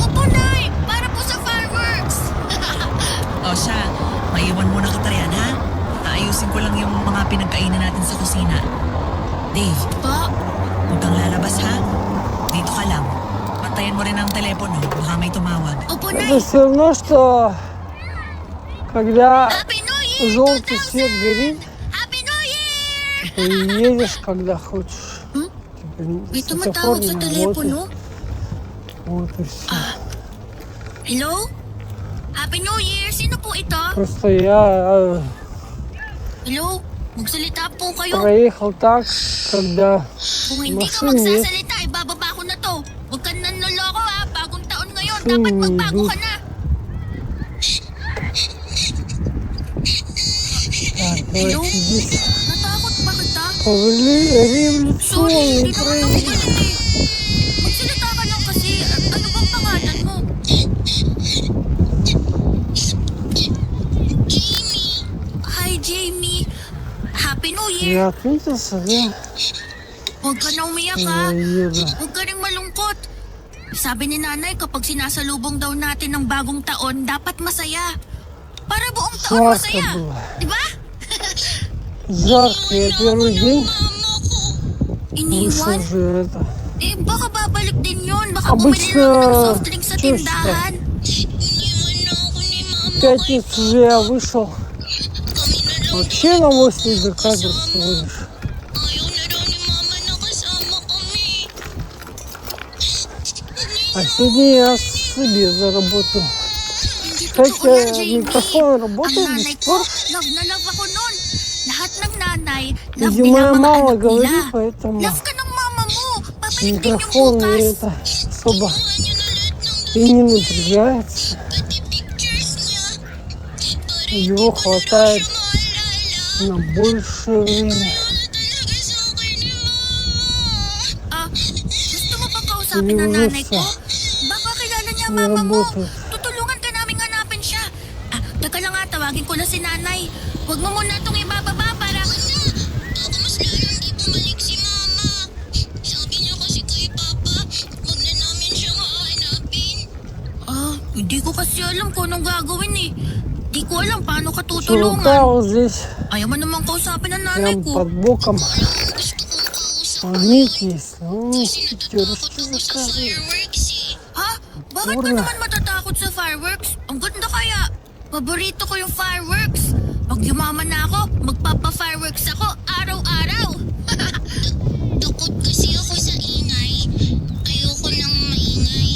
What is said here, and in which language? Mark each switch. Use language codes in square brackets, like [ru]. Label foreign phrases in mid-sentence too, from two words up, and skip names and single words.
[tl] Opo, Nay. Para po sa fireworks. O siya, maiwan muna kita riyan, ha? Aayusin ko lang yung mga pinagkainan natin sa kusina. Dave, Pa, huwag kang lalabas, ha? Dito ka lang. Pantayan mo rin ang telepono. Baka may tumawag. opo, [ru] это [tl] Nay. [ru] все равно, что когда [en] Happy New Year, [ru] желтый свет [en] 2000! [ru] горит, [en] Happy New Year! [ru] ты едешь, когда хочешь. Hmm? Типа, [tl] May [ru] светофор [tl] tumatawag [ru] не [tl] sa [ru] работает. [tl] telepono. [ru] Вот и все. [en] Hello? Happy New Year! [tl] Sino po ito? [ru] Просто я [tl] Hello? Magsalita po kayo. [ru] проехал так, когда [tl] Kung hindi ka [ru] машин нет. [tl] magsasalita, ibababa ko na to. Huwag ka nanloloko ha. Bagong taon ngayon. [ru] Машин [tl] Dapat [ru] не [tl] magbago [ru] идут. [tl] ka na. Так, Hello? [ru] давайте здесь. [tl] Natakot ba kita? [ru] Революционный [tl] Sorry, hindi naman ako [ru] проезд. [tl] galit eh. Magsalita ka lang kasi. Ano bang pangalan mo? Hi, Jamie. [en] Happy New Year. [ru] Я отметился, да? [tl] Huwag ka na umiyak [ru] Я [tl] ha. [ru] еду. [tl] Huwag ka rin malungkot. Sabi ni nanay kapag sinasalubong daw natin ng bagong taon, dapat masaya. Para buong taon [ru] Жарко [tl] masaya. [ru] было. [tl] Diba? [ru] Жарко. Я первый день вышел [tl] Iniwan? [ru] уже это. [tl] Eh, baka babalik din yun. Baka bumili [ru] Обычно [tl] lang ng [en] soft drink [tl] sa [ru] чё ж [tl] tindahan. [ru] В пятницу же я вышел. Вообще на 80 кадров всего лишь. [tl] Ayaw na daw ni Mama na kasama kami. [ru] А сегодня я себе заработал. [tl] Hindi Kaya totoo yan, Jamie. [ru] mikrofon [tl] Ang [ru] работает до [tl] nanay [ru] сих [tl] ko, [ru] пор. [tl] love na love ako nun. Lahat ng nanay, love [ru] Видимо, [tl] nila [ru] я [tl] ang mga [ru] мало [tl] anak [ru] говорю, [tl] nila. [ru] поэтому [tl] Love ka ng mama mo. Babalik din yung [ru] микрофон [tl] bukas. [ru] мне это особо [tl] Kinuha niya na lahat ng [ru] и не напрягается. [tl] pati pictures niya. Di pa rin [ru] Его [tl] ko na daw [ru] хватает [tl] siya maalala. [ru] на большее время. [tl] Wala talaga sa akin ni Mama. Gusto mo pa kausapin Hindi ng mo nanay gusto. ko? Baka kilala niya [ru] Не [tl] mama mo. [ru] работает. [tl] Tutulungan ka namin hanapin siya. Teka lang nga, tawagin ko na si nanay. Huwag mo muna itong ibababa para... Baka mas lalong di bumalik si Mama. Sabi niya kasi kay Papa, huwag na namin siya hahanapin. Hindi ko kasi alam kung anong gagawin eh. Di ko alam paano ka [ru] Чувака [tl] tutulungan. [ru] вот здесь [tl] Ayaw mo namang kausapin ng nanay [ru] прям [tl] ko. [ru] под боком. [tl] Gusto kong kausap. [ru] Магнит есть. Ну, [tl] Kasi [ru] пятерочки [tl] natatakot ako sa [ru] заказывай. [tl] fireworks eh. Ha? Bakit ka Pura. naman matatakot sa fireworks? Ang ganda kaya. Paborito ko yung fireworks. Pag yumaman na ako, magpapa-fireworks ako araw-araw. Takot kasi ako sa ingay. Ayoko nang maingay.